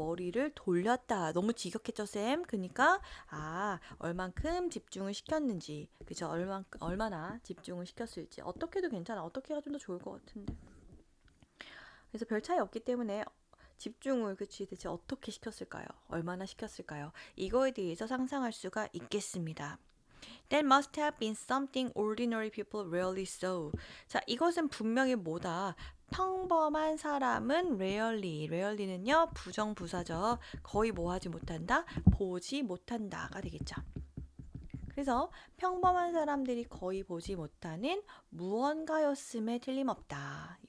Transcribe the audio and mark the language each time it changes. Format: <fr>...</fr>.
<ko>머리를 돌렸다. 너무 지겹겠죠, 쌤? 그러니까 얼만큼 집중을 시켰는지, 그죠? 얼마나 집중을 시켰을지. 어떻게 해도 괜찮아. 어떻게가 좀 더 좋을 것 같은데. 그래서 별 차이 없기 때문에 집중을 대체 어떻게 시켰을까요? 얼마나 시켰을까요? 이거에 대해서 상상할 수가 있겠습니다.</ko> <en>That must have been something ordinary people rarely saw.</en> <ko>자, 이것은 분명히 뭐다? 평범한 사람은 rarely는요 부정부사죠. 거의 뭐 하지 못한다? 보지 못한다가 되겠죠. 그래서 평범한 사람들이 거의 보지 못하는 무언가였음에 틀림없다.</ko>